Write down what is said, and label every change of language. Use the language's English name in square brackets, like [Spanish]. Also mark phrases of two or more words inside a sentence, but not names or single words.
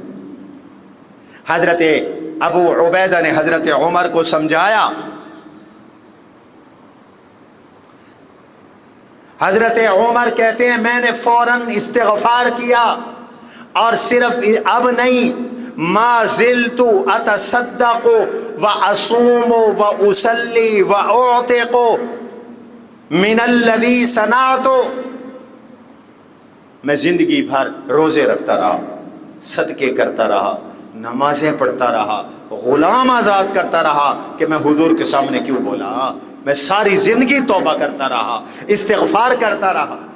[Urdu] حضرت ابو عبیدہ نے حضرت عمر کو سمجھایا۔ حضرت عمر کہتے ہیں میں نے فوراً استغفار کیا، اور صرف اب نہیں، [Arabic] ما زلت اتصدق و اصوم و اصلی و اعتق، من الذی صنعت، [Urdu] میں زندگی بھر روزے رکھتا رہا، صدقے کرتا رہا، نمازیں پڑھتا رہا، غلام آزاد کرتا رہا کہ میں حضور کے سامنے کیوں بولا، میں ساری زندگی توبہ کرتا رہا، استغفار کرتا رہا۔